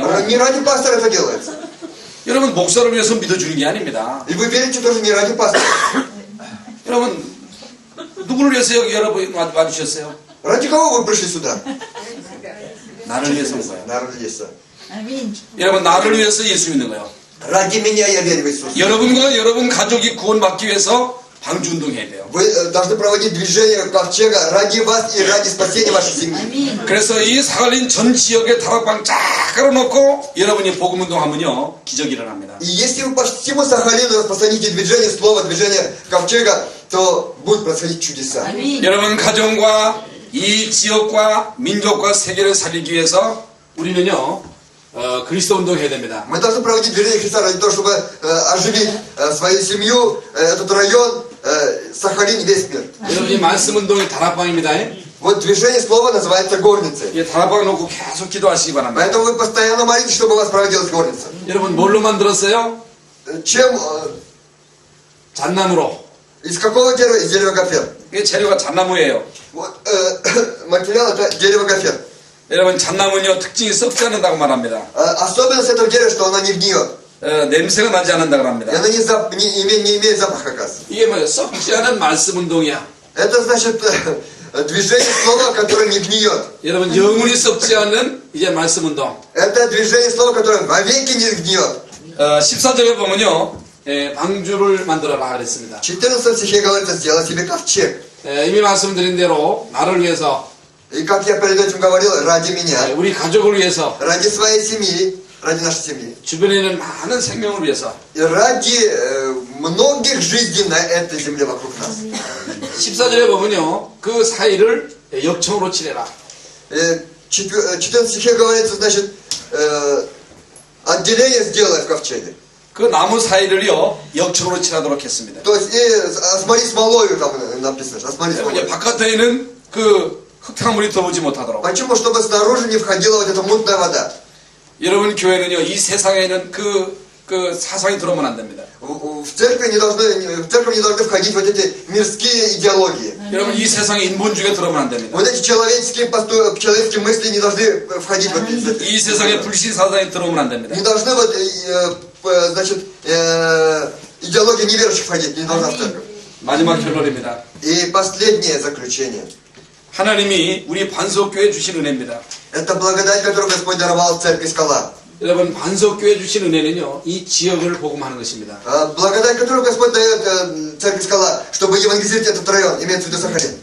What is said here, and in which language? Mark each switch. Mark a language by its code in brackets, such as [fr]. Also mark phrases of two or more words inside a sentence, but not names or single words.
[ru] Не ради пастора это делается. [ko] 여러분 목사를 위해서 믿어주는 게 아닙니다. [ru] И вы верите тоже не ради пастора. [ko] 여러분 누구를 위해서 여기 여러분 와주셨어요? [ru] Ради кого вы пришли сюда? [ko] 나를 위해서 온 거예요. [ru] Наверное, есть. Аминь. [ko] 여러분 나를 위해서 예수 믿는 거예요. [ru] Ради меня я верю в Иисуса. [ko] 여러분과 여러분 가족이 구원받기 위해서 방주운동 해야 돼요. [ru] Вы должны проводить движение ковчега ради вас и ради спасения вашей семьи. Аминь. [ko] 그래서 이 사갈린 전 지역에 다락방 쫙 깔아놓고 여러분이 복음운동 하면요 기적이 일어납니다. [ru] И если вы по всему Сахалину распространите движение слова, движение ковчега, то будут происходить чудеса. Аминь. [ko] 여러분 가정과 이 지역과 민족과 세계를 살리기 위해서 우리는요 그리스도 운동해야 됩니다. [ru] Мы должны проводить движение Христа ради того, чтобы оживить свою семью, этот район, Сахалин, весь мир. [ko] 여러분이 말씀 운동이 다락방입니다. [ru] Вот движение слова называется горницей. [ko] 이 다락방 놓고 계속 기도하시기 바랍니다. [ru] Поэтому вы постоянно молитесь, чтобы у вас проводилась горница. [ko] 여러분 뭘로 만들었어요? [ru] Чем? [ko] 잣나무로. [ru] Из какого дерева? Из дерева гофер. [ko] 이게 재료가 잣나무예요. [ru] Вот, материал это дерево гофер. [ko] 여러분 잣나무는요 특징이 썩지 않는다고 말합니다. [ru] Особенность этого дерева, что оно не гниет. [ko] 냄새가 나지 않는다고 [ru] И [ko] 합니다. [ru] оно не имеет запаха, как раз. [ko] 이게 뭐예요? 썩지 않은 말씀 운동이야. [ru] Это значит движение слова, которое не гниет. [ko] 여러분 영원히 썩지 않는 이제 말씀 운동. [ru] Это движение слова, которое вовеки не гниет. [ko] 14절에 보면요 방주를 만들어라 그랬습니다. [ru] В 14 стихе говорится, сделай себе ковчег. [ko] 이미 말씀드린 대로 나를 위해서 [ru] И как я перед этим говорил, ради меня, [ko] 우리 가족을 위해서 [ru] ради своей семьи, ради нашей семьи, [ko] 주변에 있는 많은 생명을 위해서 [ru] и ради многих жизней на этой земле вокруг нас. [ko] 14절에 보면요 그 사이를 역청으로 칠해라. [ru] 14 стихе говорится, значит, отделение сделай в ковчеге. [ko] 그 나무 사이를요 역청으로 칠하도록 했습니다. [ru] То есть, и осмори смолою, там написано, осмори [ko] 이제 [ru] смолою. [ko] 바깥에 있는 그 흙탕물이 들어오지 못하도록. [ru] Почему? Чтобы снаружи не входила вот эта мутная вода. [ko] 여러분 교회는요 이 세상에는 그 사상이 들어오면 안 됩니다. [ru] В церковь не должны входить вот эти мирские идеологии. [ko] 여러분 이 세상에 인본주의가 들어오면 안 됩니다. [ru] Вот эти человеческие мысли не должны входить в это. [ko] 이 세상에 불신 사상이 들어오면 안 됩니다. [ru] Не должны вот, значит, идеология неверующих входить, не должна в церковь. [ko] 마지막 결론입니다. [ru] И последнее заключение. [ko] 하나님이 우리 반석교회 주신 은혜입니다. [ru] Это благодать, которую Господь даровал церкви Скала. [ko] 여러분 반석교회 주신 은혜는요 이 지역을 복음하는 것입니다. [ru] Благодать, которую Господь дает церкви Скала, чтобы евангелизировать этот район, имеется в виду Сахалин.